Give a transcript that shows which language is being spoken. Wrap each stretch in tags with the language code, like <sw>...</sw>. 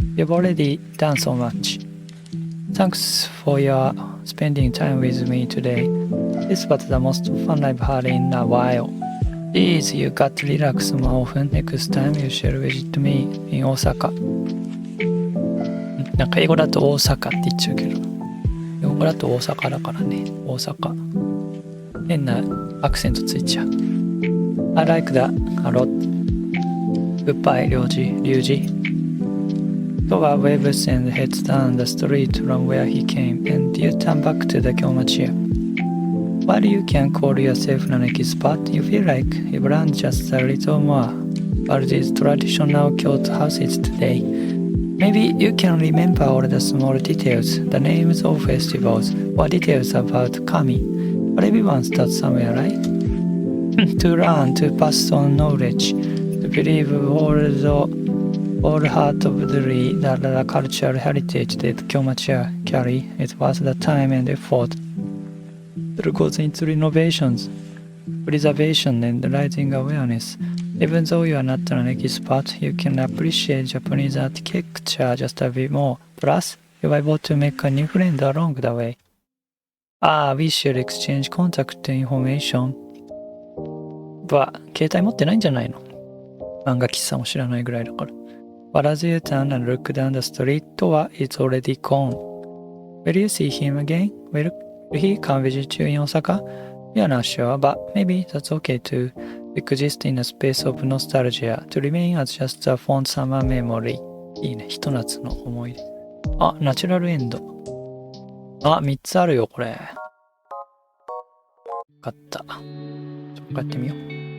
<en>You've already done so much. Thanks for your spending time with me today. This was the most fun I've had in a while. Please, you got to relax more often. Next time you shall visit me in Osaka.</en> <ja>なんか英語だと大阪って言っちゃうけど、英語だと大阪だからね。大阪。変なアクセントついちゃう。</ja> <en>I like that a lot. Goodbye, リュウジ。 Toa waves and heads down the street from where he came, and you turn back to the Kyomachiya. While you can call yourself an expert, you feel like you've learned just a little more about these traditional Kyoto houses today. Maybe you can remember all the small details, the names of festivals, or details about kami. But everyone starts somewhere, right? To learn, to pass on knowledge, to believe wholeheartedly that the cultural heritage that Kyomachiya carry is worth the time and effort that goes into renovations, preservation, and rising awareness. Even though you are not an expert, you can appreciate Japanese architecture just a bit more. Plus, you are able to make a new friend along the way. We should exchange contact information.</en> <ja>But 携帯持ってないんじゃないの？漫画喫茶も知らないぐらいだから。</ja> <en>But as you turn and look down the street, Toa is already gone. Will you see him again? Will he come visit you in Osaka? We are not sure, but maybe that's okay to exist in a space of nostalgia, to remain as just a fond summer memory.</en> <ja>いいね、ひと夏の思い出。ナチュラルエンド。3つあるよ、これ。よかった。ちょっとやってみよう。</ja>